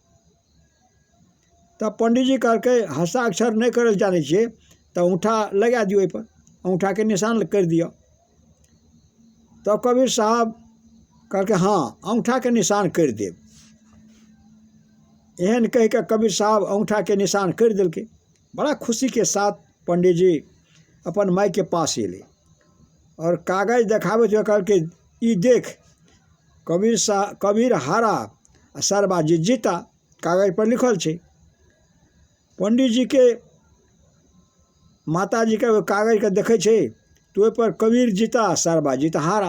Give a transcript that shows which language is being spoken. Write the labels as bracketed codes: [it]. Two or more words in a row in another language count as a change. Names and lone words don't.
[mai] तब पंडितजी कहलकै हस्ताक्षर नहीं करल जानै छियै तो अंगूठा लगा दियौ, एहिपर अंगूठा के निशान कर दियौ। तब कबीर साहब कहलकै हाँ अंगूठा के निशान कर देब। एहन कह के कबीर साहब अंगूठा के निशान कर दिलकै। बड़ा खुशी के साथ पंडित जी अपन माई के पास एले और कागज देखाबैत हुए कहलकै ई देख कबीर हारा आ सरबाजी जीता, कागज पर लिखल छै। पंडित जी के माता जी के कागज के देखे छै तो ओहि पर कबीर जीता सरबाजी तो हारा।